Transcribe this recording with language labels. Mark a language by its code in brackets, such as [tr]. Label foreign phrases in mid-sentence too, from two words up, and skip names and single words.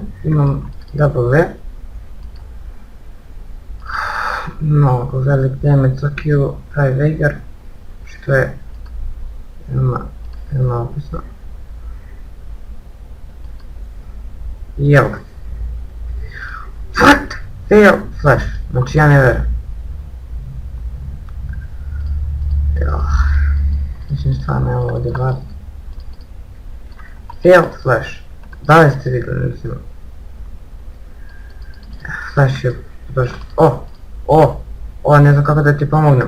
[bs] Imam W. Mnogo velik damage za Q pravi Veigar. Što je... veoma opasno. I evo ga. [en] What? Fail flash. [bs] Znači ja ne verujem. Mislim stvarno evo ovdje gledati. [en] Fail flash. [bs] Da li ste vidjeli recimo? Flash je Baš, ne znam kako da ti pomognem.